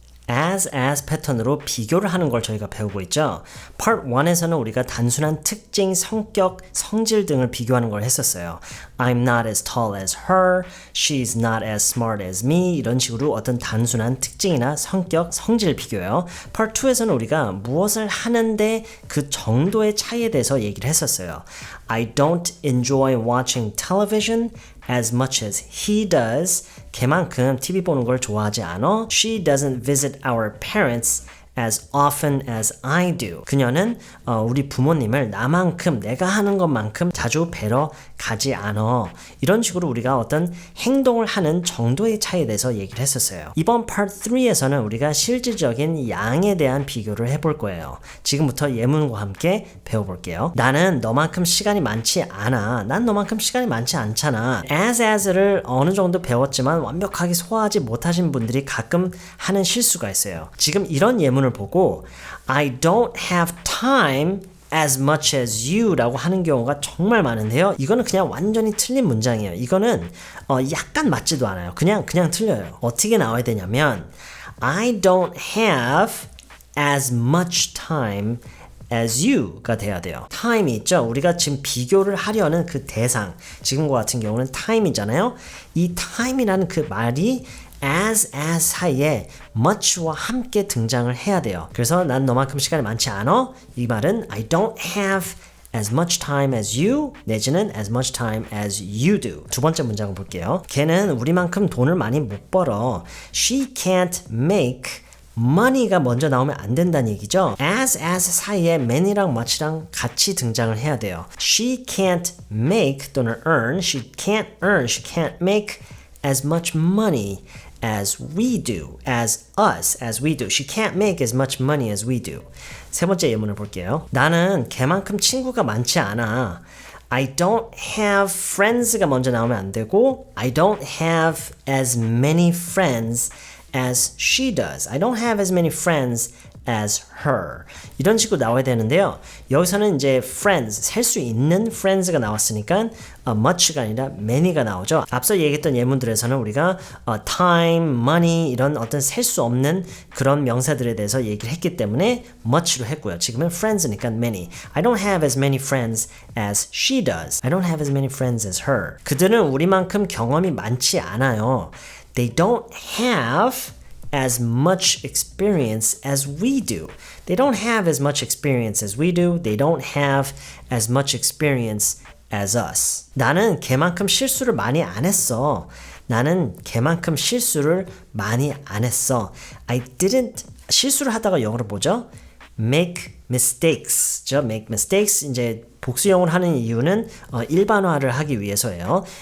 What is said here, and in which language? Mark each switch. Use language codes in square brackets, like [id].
[ko] as 패턴으로 비교를 하는 걸 저희가 배우고 있죠. Part 1에서는 우리가 단순한 특징, 성격, 성질 등을 비교하는 걸 했었어요. [en] I'm not as tall as her, she's not as smart as me [ko] 이런 식으로 어떤 단순한 특징이나 성격, 성질 비교요. Part 2에서는 우리가 무엇을 하는데 그 정도의 차이에 대해서 얘기를 했었어요. [en] I don't enjoy watching television as much as he does. [ko] 걔만큼 TV 보는 걸 좋아하지 않아. [en] She doesn't visit our parents as often as I do. [ko] 그녀는 우리 부모님을 나만큼 내가 하는 것만큼 자주 뵈러 가지 않아. 이런 식으로 우리가 어떤 행동을 하는 정도의 차이에 대해서 얘기를 했었어요. 이번 Part 3에서는 우리가 실질적인 양에 대한 비교를 해볼 거예요. 지금부터 예문과 함께 배워볼게요. 나는 너만큼 시간이 많지 않아. 난 너만큼 시간이 많지 않잖아. as를 어느 정도 배웠지만 완벽하게 소화하지 못하신 분들이 가끔 하는 실수가 있어요. 지금 이런 예문을 보고 [en] I don't have time as much as you [ko] 라고 하는 경우가 정말 많은데요. 이거는 그냥 완전히 틀린 문장이에요. 이거는 약간 맞지도 않아요. 그냥 틀려요. 어떻게 나와야 되냐면 [en] I don't have as much time as you가 [ko] 돼야 돼요. time이 있죠. 우리가 지금 비교를 하려는 그 대상, 지금과 같은 경우는 time이잖아요. 이 time이라는 그 말이 as 사이에 much와 함께 등장을 해야 돼요. 그래서 난 너만큼 시간이 많지 않아. 이 말은 [en] I don't have as much time as you [ko] 내지는 [en] as much time as you do. [ko] 두 번째 문장을 볼게요. 걔는 우리만큼 돈을 많이 못 벌어. [en] She can't make money [ko] 가 먼저 나오면 안 된다는 얘기죠. as 사이에 man이랑 much랑 같이 등장을 해야 돼요. [en] She can't make [ko] 또는 [en] earn, she can't make as much money as we do, as we do. She can't make as much money as we do. [ko] 세 번째 예문을 볼게요. 나는 걔만큼 친구가 많지 않아. [en] I don't have friends가 [ko] 먼저 나오면 안 되고 [en] I don't have as many friends as she does. I don't have as many friends as her. [ko] 이런 식으로 나와야 되는데요. 여기서는 이제 friends, 셀 수 있는 friends가 나왔으니까 much가 아니라 many가 나오죠. 앞서 얘기했던 예문들에서는 우리가 time, money 이런 어떤 셀 수 없는 그런 명사들에 대해서 얘기를 했기 때문에 much로 했고요. 지금은 friends니까 many. [en] I don't have as many friends as she does. I don't have as many friends as her. [ko] 그들은 우리만큼 경험이 많지 않아요. [en] They don't have as much experience as we do. They don't have as much experience as we do. They don't have as much experience as us. [ko] 나는 걔만큼 실수를 많이 안 했어. 나는 걔만큼 실수를 많이 안 했어. [en] I didn't [ko] 실수를 하다가 영어로 뭐죠? [en] make mistakes. 죠? make mistakes. [ko] 이제 복수형을 하는 이유는 일반화를 하기 위해서예요.